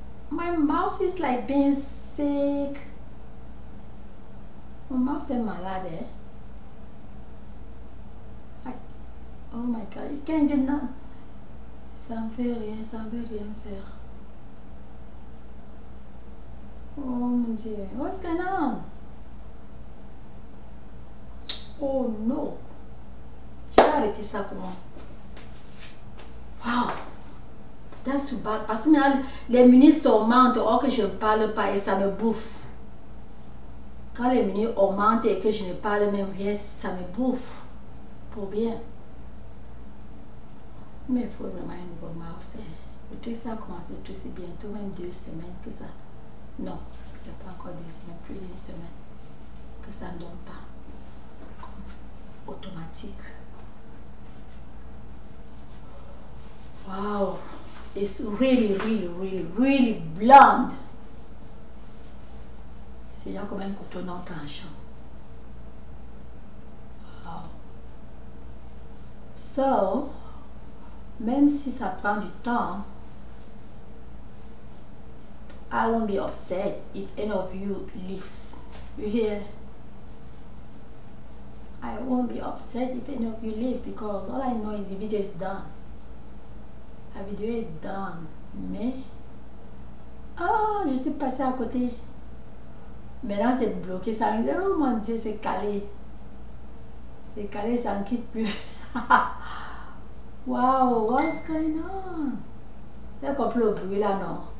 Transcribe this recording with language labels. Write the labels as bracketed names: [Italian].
[English] My mouse is like being sick. [French] Mon mouse est malade, eh? [English] Oh my God, you can't do nothing. [French] Ça ne fait rien, ça ne veut rien faire. Oh mon Dieu, [English] what's going on? Oh no. [French] Je vais arrêter ça comment? Wow. [English] That's too bad. [French] Parce que les minutes augmentent, or que je ne parle pas et ça me bouffe. Quand les minutes augmentent et que je ne parle même rien, ça me bouffe. Pour rien. Mais il faut vraiment un nouveau mouse. Le truc, ça a commencé, le truc, c'est bientôt même 2 semaines que ça. Non, c'est pas encore 2 semaines, plus d'1 semaine. Que ça ne donne pas. Automatique. Wow. [English] It's really, really, really, really blonde. [French] C'est là comme un couteau non tranchant. [English] Wow. So, [French] même si ça prend du temps, [English] I won't be upset if any of you leaves. You hear? I won't be upset if any of you leave because all I know is the video is done. [French] La vidéo est done. Mais, je suis passée à côté. Maintenant c'est bloqué. Ça, oh mon Dieu, c'est calé. C'est calé, ça ne quitte plus. Wow, [English] what's going on? [French] C'est compris le bruit là, non?